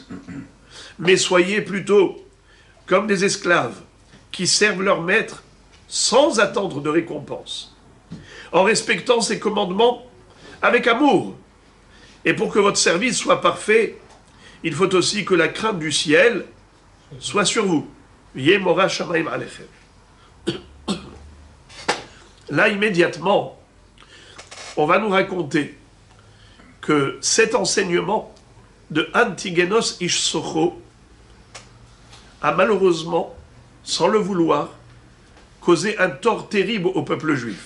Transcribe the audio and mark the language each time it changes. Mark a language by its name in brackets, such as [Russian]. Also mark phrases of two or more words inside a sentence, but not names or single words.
[French] Mais soyez plutôt comme des esclaves qui servent leur maître sans attendre de récompense, en respectant ses commandements avec amour. Et pour que votre service soit parfait, il faut aussi que la crainte du ciel soit sur vous. [Hebrew] יהי מורא שמים עליכם. [French] Là, immédiatement, on va nous raconter que cet enseignement de Antigenos Ish Socho a malheureusement, sans le vouloir, causé un tort terrible au peuple juif.